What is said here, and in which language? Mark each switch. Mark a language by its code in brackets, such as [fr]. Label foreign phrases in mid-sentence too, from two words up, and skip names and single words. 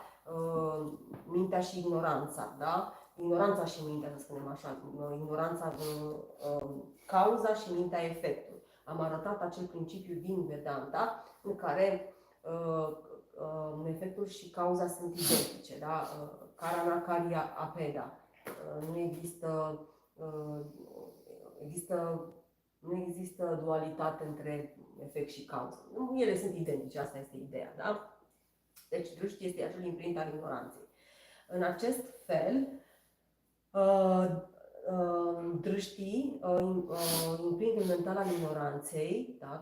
[ro] Mintea și ignoranța, da? Ignoranța și mintea, să spunem așa, ignoranța cauza și mintea efectul. Am arătat acel principiu din Vedanta în care efectul și cauza sunt identice, da? [sa] Karana karya apeda. [ro] Nu există dualitate între efect și cauză. Ele sunt identice, asta este ideea, da? Deci drishti este acel imprint al ignoranței. În acest fel, drishti, imprintul mental al ignoranței, da?